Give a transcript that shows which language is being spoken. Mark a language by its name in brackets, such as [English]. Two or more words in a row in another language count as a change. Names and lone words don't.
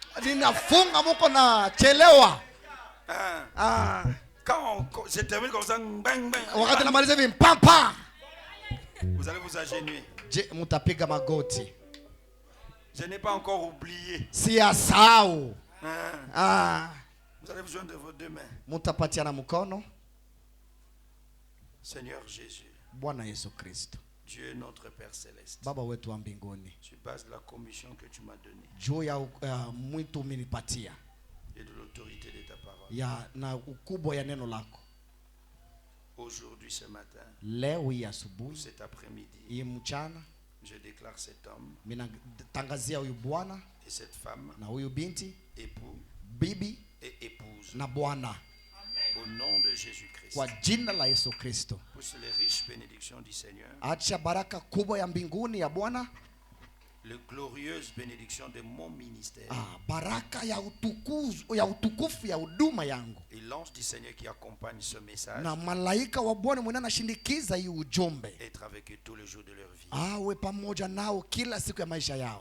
[Swahili] Ninafunga muko na chelewa. Hein. Ah, [French] Quand je termine comme ça, bang, bang, [Swahili] wakati namaliza hivi mpampa. [French] vous allez vous agenouiller. [Swahili] Je, mutapiga magoti. [French] Je n'ai pas encore oublié. [Swahili] Siyasahau. Hein. Ah, [French] Vous allez vous joindre vos deux mains. [Swahili] mutapatiana mkono. [French] Seigneur Jésus, [Swahili] Bwana Yesu Kristo, [French] Dieu notre Père Céleste, [Swahili] Baba wetu wa mbinguni, [French] sur base de la commission que tu m'as donnée [Swahili] juu ya mwito umenipatia [French] et de l'autorité de ta parole, [Swahili] ya na ukubwa ya neno lako, [French] aujourd'hui, ce matin, [Swahili] leo hii [French] ou [Swahili] asubuhi, [French] cet après-midi, [Swahili] hii mchana, [French] je déclare cet homme [Swahili] minatangazia huyu bwana [French] et cette femme, [Swahili] na huyu binti, [French] époux [Swahili] bibi [French] et épouse, [Swahili] na bwana, [French] au nom de Jésus-Christ. [Swahili] kwa jina la Yesu Kristo. [French] Pousse les riches bénédictions du Seigneur, [Swahili] Acha baraka kubwa ya mbinguni ya Bwana, [French] les glorieuses bénédictions de mon ministère, [Swahili] baraka ya utukufu ya huduma yangu, [French] et l'ange du Seigneur qui accompagne ce message, [Swahili] na malaika wa Bwana mwenye anashindikiza hii ujumbe [French] être avec eux tous les jours de leur vie. [Swahili] awe pamoja nao kila siku ya maisha yao,